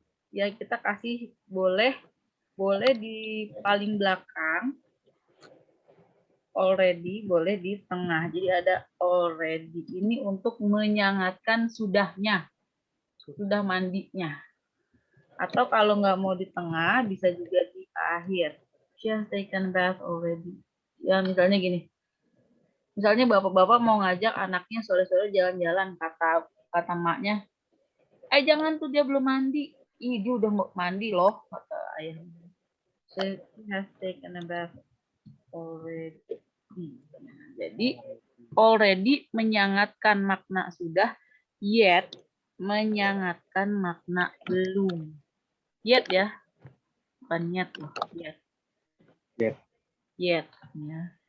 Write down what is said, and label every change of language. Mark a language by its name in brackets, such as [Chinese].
[Indonesian] Ya, kita kasih boleh di paling belakang, already, boleh di tengah. Jadi ada already ini untuk menyangatkan sudahnya, sudah mandinya. Atau kalau nggak mau di tengah, bisa juga di akhir. [English] She has taken bath already. [Indonesian] Ya, misalnya gini. Misalnya bapak-bapak mau ngajak anaknya sore-sore jalan-jalan, kata maknya, jangan tuh dia belum mandi. Ih, dia udah mau mandi loh, kata ayahnya. [English] She has taken a bath already. [Indonesian] Jadi, already menyangatkan makna sudah, yet menyangatkan makna belum. Yet ya, bukan yet loh, yet. Yet ya.